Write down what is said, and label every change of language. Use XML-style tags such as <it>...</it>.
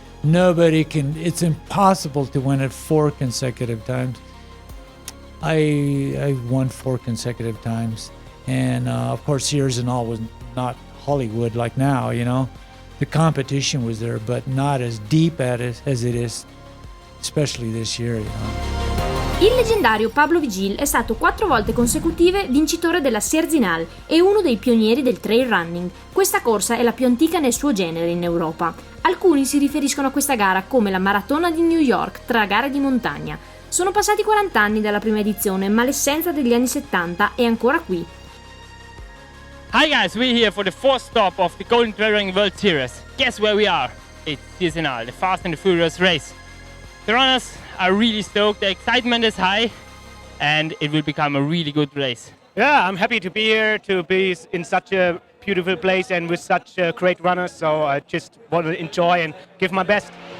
<en>Nobody can, it's impossible to win it 4 consecutive times. I won 4 consecutive times. And of course, Sierre-Zinal was not Hollywood like now, you know. The competition was there, but not as deep at it as it is, especially this year, you know.</en> <it>Il leggendario Pablo Vigil è stato 4 volte consecutive vincitore della Sierre-Zinal e uno dei pionieri del trail running. Questa corsa è la più antica nel suo genere in Europa. Alcuni si riferiscono a questa gara come la maratona di New York tra gare di montagna. Sono passati 40 anni dalla prima edizione, ma l'essenza degli anni 70 è ancora qui.</it> <en>Hi guys, we're here for the 4th stop of the Golden Trail Running World Series. Guess where we are? It's Sierre-Zinal, the Fast and the Furious race. The runners are really stoked, the excitement is high, and it will become a really good race. Yeah, I'm happy to be here, to be in such a beautiful place and with such great runners, so I just want to enjoy and give my best.</en>